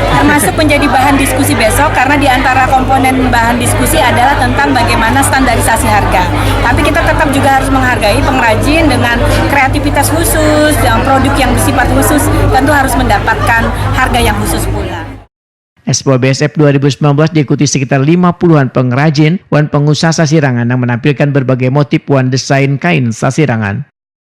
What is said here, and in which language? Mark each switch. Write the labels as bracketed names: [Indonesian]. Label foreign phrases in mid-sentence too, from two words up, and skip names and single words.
[Indonesian] Termasuk menjadi bahan diskusi besok karena di antara komponen bahan diskusi adalah tentang bagaimana standarisasi harga. Tapi kita tetap juga harus menghargai pengrajin dengan kreativitas khusus, dan produk yang bersifat khusus tentu harus mendapatkan harga yang khusus pula. Expo BSF 2019 diikuti sekitar 50-an pengrajin wan pengusaha sasirangan yang menampilkan berbagai motif wan desain kain sasirangan.